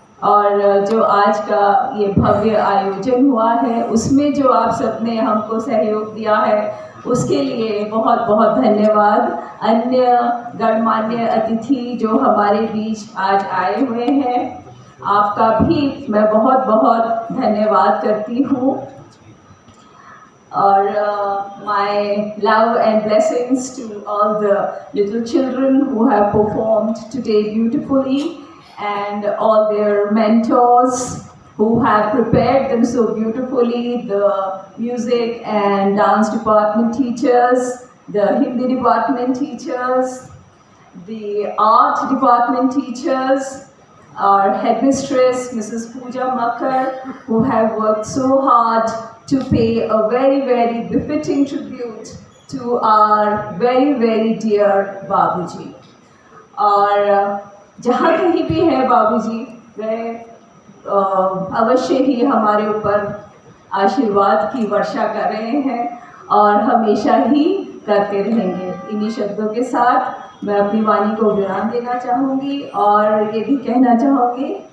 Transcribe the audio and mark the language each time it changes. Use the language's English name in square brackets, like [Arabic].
[Hindi] और जो आज का ये भव्य आयोजन हुआ है उसमें जो आप सबने हमको सहयोग दिया है उसके लिए बहुत बहुत धन्यवाद। अन्य गणमान्य अतिथि जो हमारे बीच आज आए हुए हैं, आपका भी मैं बहुत बहुत धन्यवाद करती हूँ। और [English] my love and blessings to all the little children who have performed today beautifully, and all their mentors who have prepared them so beautifully, the music and dance department teachers, the Hindi department teachers, the art department teachers, our headmistress Mrs. Pooja Makkar, who have worked so hard to pay a very very befitting tribute to our very very dear Babuji. [Hindi] और जहाँ कहीं भी है बाबूजी, वह अवश्य ही हमारे ऊपर आशीर्वाद की वर्षा कर रहे हैं और हमेशा ही करते रहेंगे। इन्हीं शब्दों के साथ मैं अपनी वाणी को विराम देना चाहूँगी और ये भी कहना चाहूँगी